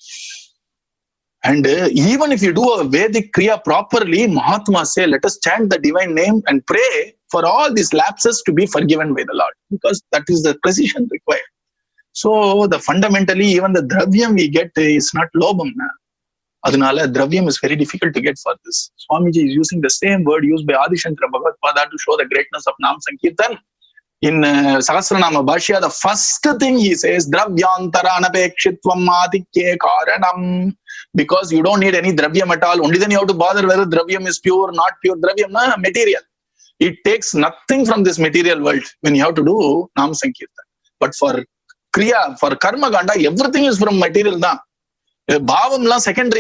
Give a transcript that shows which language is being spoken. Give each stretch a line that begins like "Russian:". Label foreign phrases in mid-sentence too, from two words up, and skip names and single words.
English: And even if you do a Vedic Kriya properly, Mahatma say, let us chant the divine name and pray for all these lapses to be forgiven by the Lord, because that is the precision required. So fundamentally, even the dravyam we get is not lobam. Adunala, dravyam is very difficult to get for this. Swamiji is using the same word used by Adishankara Bhagavad to show the greatness of Nam Sankirtan. In Sahasranama Bhashya, the first thing he says,
Sanskrit: Dravyantara anapekshitvam adikye karanam.
English: Because you don't need any dravyam at all. Only then you have to bother whether dravyam is pure or not pure. Dravyam, material. It takes nothing from this material world when you have to do Nam Sankirtan. But for Kriya, for Karma Ganda, everything is from material.
Tamil: Bhavam la secondary.